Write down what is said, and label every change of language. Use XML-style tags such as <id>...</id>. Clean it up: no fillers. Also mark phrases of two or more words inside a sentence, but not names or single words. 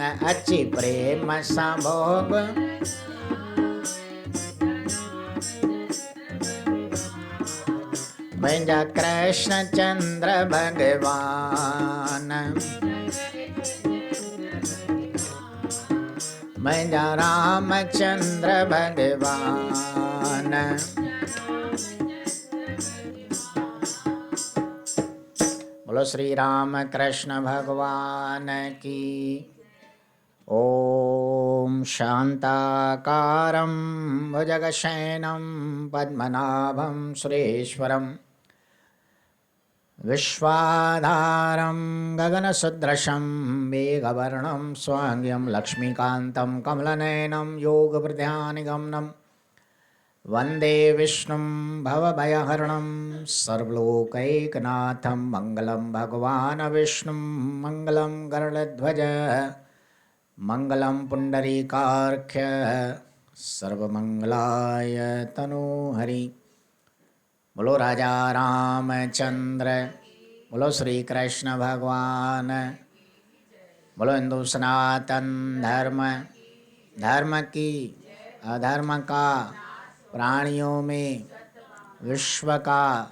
<sd>अची प्रेम सां भोग, मुंहिंजा कृष्ण चंद्र भगवान। मुंहिंजा रामचंद्र भगवान।</sd> <hi>बोलो श्री राम कृष्ण भगवान की।</hi> <sa>ओम शांताकारं भुजगशयनं पद्मनाभं सुरेश्वरं, विश्वाधारं गगनसदृशं मेघवर्णं स्वांग्यं लक्ष्मीकान्तं कमलनयनं योगवृद्ध्यानिगमनं वन्दे विष्णुं भवभयहरणं सर्वलोकैकनाथं। मङ्गलं भगवान् विष्णुं मङ्गलं गरुडध्वज मङ्गलं पुण्डरीकार्क्ष सर्वमङ्गलाय तनोहरि।</sa> <hi>बोलो राजा रामचंद्र, बोलो श्री कृष्ण भगवान, बोलो हिंदू सनातन धर्म, धर्म की अधर्म का प्राणियों में विश्व का।</hi>